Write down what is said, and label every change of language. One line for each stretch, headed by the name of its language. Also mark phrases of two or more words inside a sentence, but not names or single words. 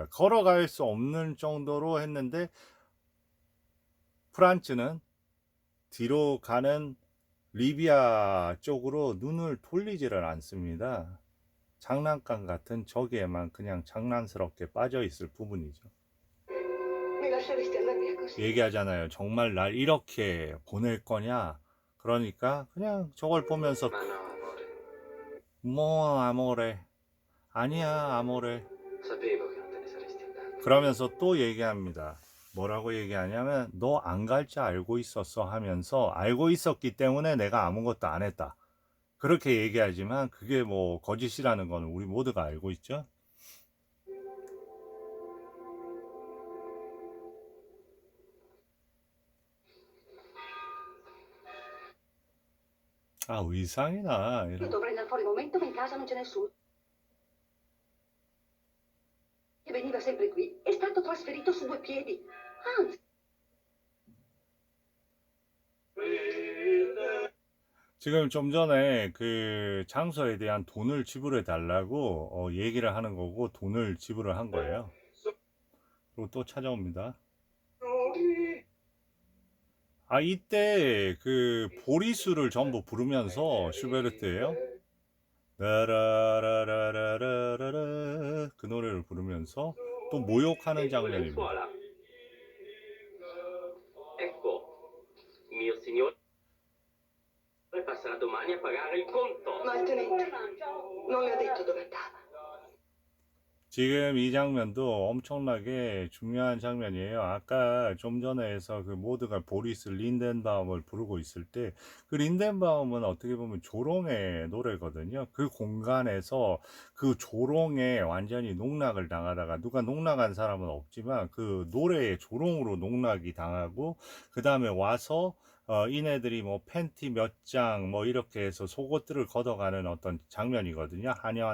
Korean: 걸어갈 수 없는 정도로 했는데 프란츠는 뒤로 가는 리비아 쪽으로 눈을 돌리지를 않습니다. 장난감 같은 저기에만 그냥 장난스럽게 빠져 있을 부분이죠.
Italian: Mi lasceresti andare via così?
Korean: 얘기하잖아요. 정말 날 이렇게 보낼 거냐? 그러니까 그냥 저걸 보면서
Italian: Ma no, amore.
Korean: 뭐
Italian: amore 아니야 amore Sapevo che non te ne saresti andato.
Korean: 그러면서 또 얘기합니다. 뭐라고 얘기하냐면 너 안 갈 줄 알고 있었어 하면서 알고 있었기 때문에 내가 아무것도 안 했다. 그렇게 얘기하지만 그게 뭐 거짓이라는 거는 우리 모두가 알고 있죠. 아 의상이나
Italian: Io
Korean: 이런
Italian: dovrei andare fuori un momento, ma in casa non c'è nessuno. Che veniva sempre qui. È stato trasferito su 2 piedi. Anzi,
Korean: 지금 좀 전에 그 장소에 대한 돈을 지불해 달라고 얘기를 하는 거고 돈을 지불을 한 거예요. 그리고 또 찾아옵니다. 아 이때 그 보리수를 전부 부르면서 슈베르트예요. 라라라라라라라 그 노래를 부르면서 또 모욕하는 장면입니다.
Italian: Ecco, mio signore passerà domani a pagare il conto. ma il tenente non le ha detto dove andava.
Korean: 지금 이 장면도 엄청나게 중요한 장면이에요. 아까 좀 전에 해서 그 모두가 보리스 린덴바움을 부르고 있을 때 그 린덴바움은 어떻게 보면 조롱의 노래거든요. 그 공간에서 그 조롱에 완전히 농락을 당하다가 누가 농락한 사람은 없지만 그 노래의 조롱으로 농락이 당하고 그 다음에 와서 이네들이 뭐 팬티 몇 장 뭐 이렇게 해서 속옷들을 걷어가는 어떤 장면이거든요.